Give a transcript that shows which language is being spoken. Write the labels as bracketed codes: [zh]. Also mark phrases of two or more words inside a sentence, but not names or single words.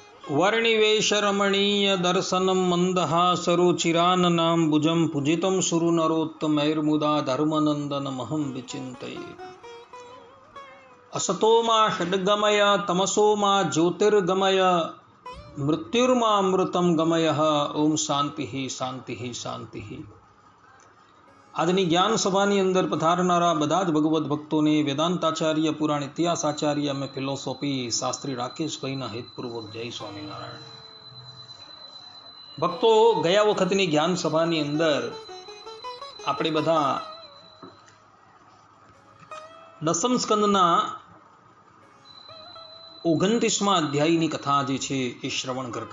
[sa] वर्णिवेशरमणीय दर्शनं मन्दहासरुचिराननां भुजं पूजितं सुरनरोत्तमैर्मुदा धर्मनन्दनमहं विचिन्तये। असतो मा षड्गमय तमसो मा ज्योतिर्गमय मृत्युर्मामृतं गमय। ओम शांति शांति शांति। [gu] આજની જ્ઞાન સભાની અંદર પધારનારા બધા જ ભગવદ્ ભક્તોને વેદાંતાચાર્ય પુરાણ ઇતિહાસાચાર્ય અમે ફિલોસોફી શાસ્ત્રી રાકેશભાઈના હેતપૂર્વક જય સ્વામિનારાયણ। ભક્તો, ગયા વખતની જ્ઞાન સભાની અંદર આપણે બધા દસમ સ્કંદના 29મા અધ્યાયની કથા જે છે એ શ્રવણ કરતા